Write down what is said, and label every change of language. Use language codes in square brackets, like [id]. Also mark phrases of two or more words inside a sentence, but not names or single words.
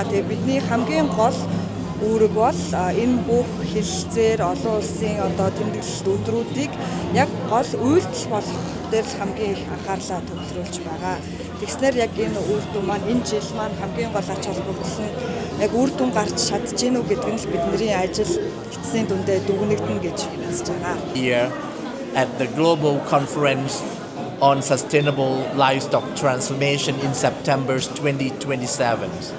[mn] Тэгээ бидний хамгийн гол үүрэг бол энэ бүх хэлэлцээр олон улсын одоо тэмдэглэлт өдрүүдийг яг гол үйлдэл болгох дээр хамгийн их анхаарлаа төвлөрүүлж байгаа. Тэгснээр яг энэ үр дүн маань энэ жил маань хамгийн гол ач холбогдол нь яг үр дүн гарч чадж гинүү гэдэг нь л бидний ажил эцсийн дүндээ дүгнэгдэнэ гэж үзэж байгаа. [en] here at the Global Conference on Sustainable Livestock Transformation in September 2027.